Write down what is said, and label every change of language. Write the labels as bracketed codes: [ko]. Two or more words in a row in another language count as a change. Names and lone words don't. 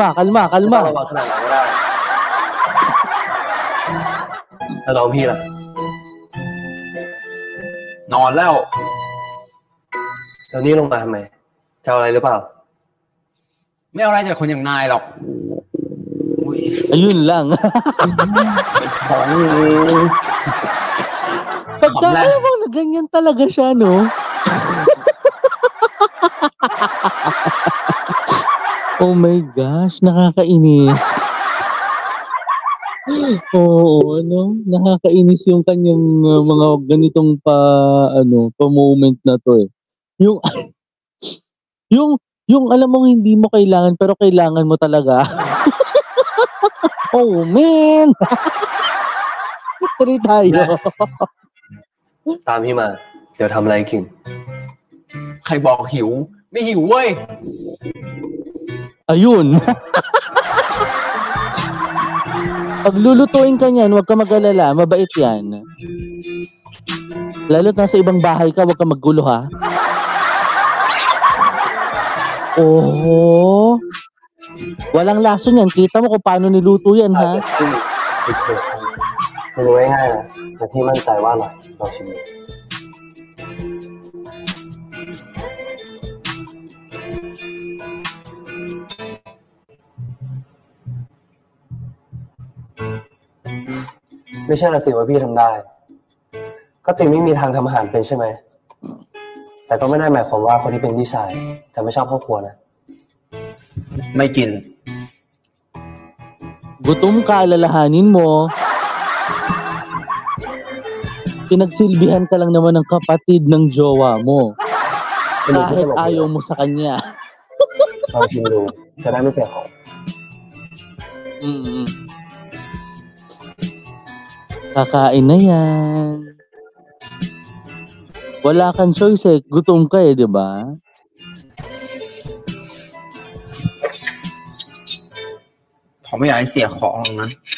[th] ไม่ต้องระวังขนาดนั้นก็ได้แล้วน้องพี่ล่ะ นอนแล้ว แล้วนี่ลงมาทำไมจะเอาอะไรหรือเปล่า ไม่เอาอะไรจากคนอย่างนายหรอก [tl] Ayun lang. [th] ของ [tl] Pagka alam mo na ganyan talaga siya, no? [en] Oh my gosh, [tl] nakakainis. Oo, ano, nakakainis yung kanyang mga ganitong pa moment na to eh. Yung yung alam mo hindi mo kailangan pero kailangan mo talaga. [en] Oh man. [tl] Tari tayo. [th] ตามพี่มาเดี๋ยวทำอะไรกิน ใครบอกหิว ไม่หิวเว้ย [tl] Ayun. Pag lulutuin ka niyan, huwag ka mag-alala, mabait yan. Lalo't nasa ibang bahay ka, huwag ka maggulo ha. Oh. Walang laso niyan, kita mo kung paano niluto yan ha. [th] เมนูง่ายๆนะแต่พี่มั่นใจว่าอร่อยลองชิมดูไม่ใช่ละสิว่าพี่ทำได้ก็ติมไม่มีทางทำอาหารเป็นใช่ไหมแต่ก็ไม่ได้หมายความว่าคนที่เป็นพี่ชายจะไม่ชอบครอบครัวนะ ไม่กิน [tl] Gutom ka, alalahanin mo. Pinagsilbihan ka lang naman ng kapatid ng jowa mo. Kahit ayaw mo sa kanya. [th] ลองชิมดูจะได้ไม่เสียของ [tl] Kakain na yan. Wala kang choice eh. Gutom ka eh, di ba? [th] ผมไม่อยากให้เสียของหรอกนะ